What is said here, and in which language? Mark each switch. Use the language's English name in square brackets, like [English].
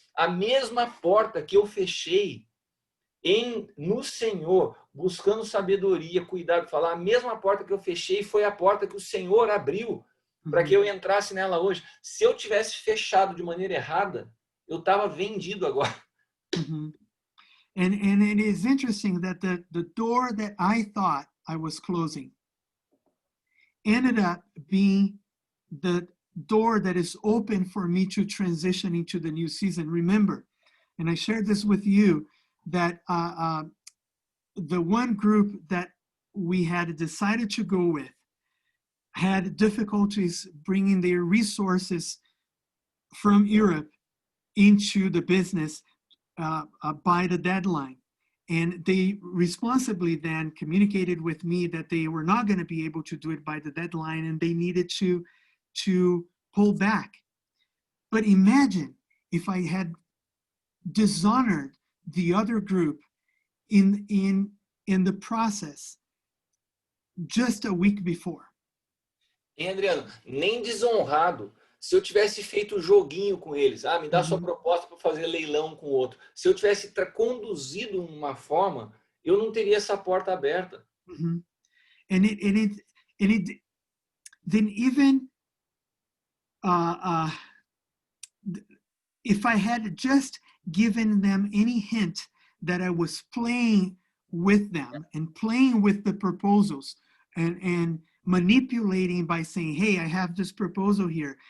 [Portuguese] A mesma porta que eu fechei no Senhor, buscando sabedoria, cuidado, falar, a mesma porta que eu fechei foi a porta que o Senhor abriu para que eu entrasse nela hoje. Se eu tivesse fechado de maneira errada, eu estava vendido agora. [English] And it is interesting that the door that I thought I was closing ended up being the door that is open for me to transition into the new season. Remember, and I shared this with you, that the one group that we had decided to go with had difficulties bringing their resources from Europe into the business by the deadline. And they responsibly then communicated with me that they were not going to be able to do it by the deadline and they needed to pull back. But imagine if I had dishonored the other group in the process just a week before. [Portuguese] Hein, Adriano? Nem desonrado. Se eu tivesse feito joguinho com eles, me dá sua proposta para fazer leilão com o outro. Se eu tivesse conduzido uma forma, eu não teria essa porta aberta. [English] And then even if I had just given them any hint that I was playing with them and playing with the proposals and manipulating by saying, hey, I have this proposal here.